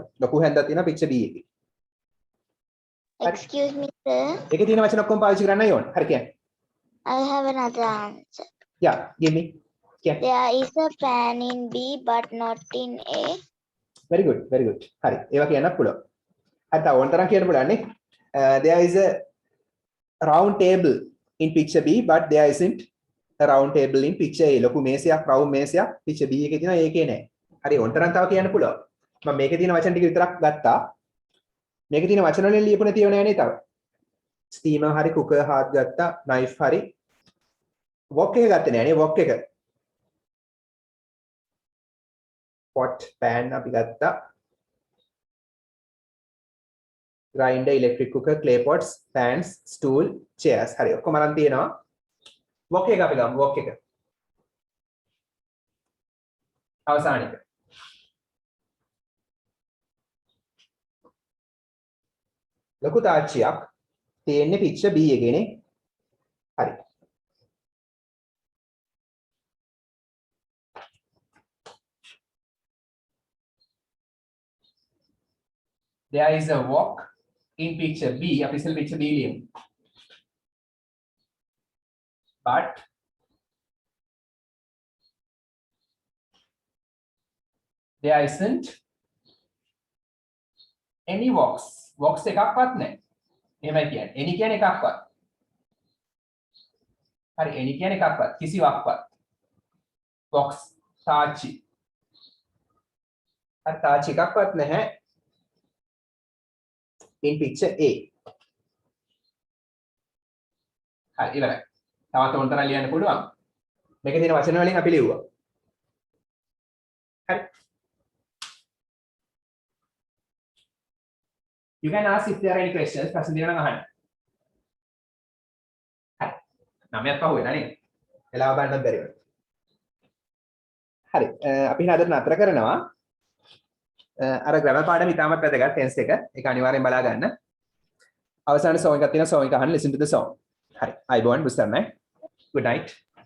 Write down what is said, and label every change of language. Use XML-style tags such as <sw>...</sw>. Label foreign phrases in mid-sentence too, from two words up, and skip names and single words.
<si>ලොකු හැන්දක් තියෙනවා picture B එකේ.</si> <en>Excuse me, sir.</en> <si>ඒකේ තියෙන වචන ඔක්කොම පාවිච්චි කරන්නයි ඕන. හරි කියන්න.</si> <en>I have another answer. Yeah, give me. කියන්න. There is a fan in B but not in A. Very good, very good.</en> <si>හරි. ඒවා කියන්නත් පුළුවන්. හරි තව ඕන තරම් කියන්න පුළුවන් නේ.</si> <en>There is a round table in picture B but there isn't a round table in picture A.</en> <si>ලොකු මේසයක් round මේසයක් picture B එකේ තියෙනවා ඒකේ නැහැ. හරි ඕන තරම් තව කියන්න පුළුවන්. මම මේකේ තියෙන වචන ටික විතරක් ගත්තා. මේකේ තියෙන වචන වලින් ලියපු නැතිව නෑ නේ තව. steamer හරි cooker හාත් ගත්තා, knife හරි. wok එක ගත්තේ නෑ නේ wok එක.</si> <en>pot pan</en> <si>අපි ගත්තා.</si> <en>grinder, electric cooker, clay pots, pans, stool, chairs.</en> <si>හරි ඔක්කොම අරන් තියෙනවා. wok එක අපි ගමු wok එක. අවසාන එක. ලොකු තාච්චියක් තියෙන්නේ picture B එකේනේ. හරි.</si> <en>There is a wok in picture B.</en> <si>අපි ඉස්සෙල් picture B ලියමු.</si> <en>But there isn't any woks.</en> <si>Woks එකක්වත් නැහැ. එහෙමයි කියන්නේ. any කියන්නේ එකක්වත්. හරි any කියන්නේ එකක්වත් කිසිවක්වත්. box තාච්චි. හරි තාච්චි එකක්වත් නැහැ.</si> <en>in picture A.</en> <si>හරි ඉවරයි. තවත් ඕන තරම් ලියන්න පුළුවන්. මේකේ තියෙන වචන වලින් අපි ලියුවා. හරි.</si> <en>You can ask if there are any questions.</en> <si>ප්‍රශ්න දෙනවා නම් අහන්න. හරි. 9ක් පහු වෙනා නේ. වෙලාව බලන්නත් බැරි වෙනවා. හරි. අපි අද නතර කරනවා. අර ග්‍රැමර් පාඩම ඉතාමත් වැදගත් ටෙන්ස් එක. ඒක අනිවාර්යෙන් බලා ගන්න. අවසාන සෝන් එකක් තියෙනවා. සෝන් එක අහන්න</si> <en>listen to the song.</en> <si>හරි. අයබෝන් බුස්තර් නෑ.</si> <en>Good night.</en>